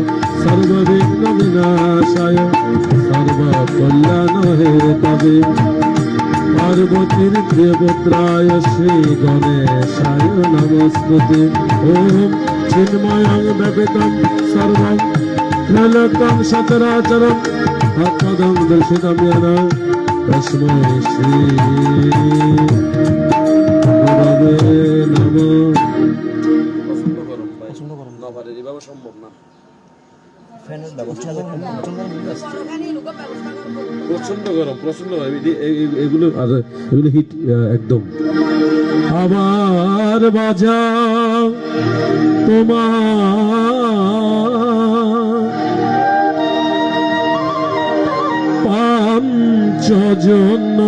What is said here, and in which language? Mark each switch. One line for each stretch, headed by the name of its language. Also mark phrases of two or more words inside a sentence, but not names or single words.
Sanskrit: सर्वविघ्न विनाशाय सर्वकल्याण हेतवे पार्वतीर प्रियपुत्राय श्री गणेशाय नमस्ते। ओम चिन्मयं व्यापितं सर्वं त्रैलोक्यं सचराचरं तत्पदं दर्शितं येन तस्मै श्री गुरवे नमः।
Bangla: সম্ভব না ফ্যানের ব্যবস্থা প্রচন্ড গরম প্রচন্ড এগুলো আর এগুলো হিট একদম। আবার বাজাও তোমার পাঞ্চজন